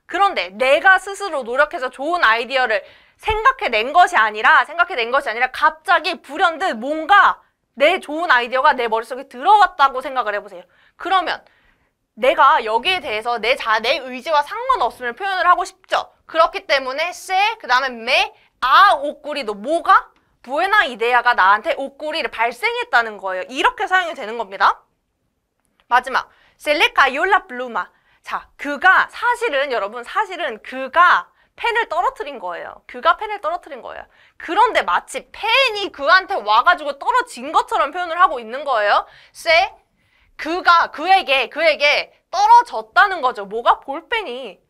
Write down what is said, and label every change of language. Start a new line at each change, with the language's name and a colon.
Korean: 그런데 내가 스스로 노력해서 좋은 아이디어를 생각해낸 것이 아니라 갑자기 불현듯 뭔가 내 좋은 아이디어가 내 머릿속에 들어왔다고 생각을 해보세요. 그러면 내가 여기에 대해서 내 의지와 상관없음을 표현을 하고 싶죠. 그렇기 때문에 se, 그 다음에 me,
Spanish: ha ocurrido.
Korean: 뭐가? 부에나 이데아가 나한테 ocurri를 발생했다는 거예요. 이렇게 사용이 되는 겁니다. 마지막,
Spanish: se le cayó la pluma.
Korean: 자, 그가 사실은 그가 펜을 떨어뜨린 거예요. 그가 펜을 떨어뜨린 거예요. 그런데 마치 펜이 그한테 와가지고 떨어진 것처럼 표현을 하고 있는 거예요. se, 그에게 떨어졌다는 거죠. 뭐가? 볼펜이.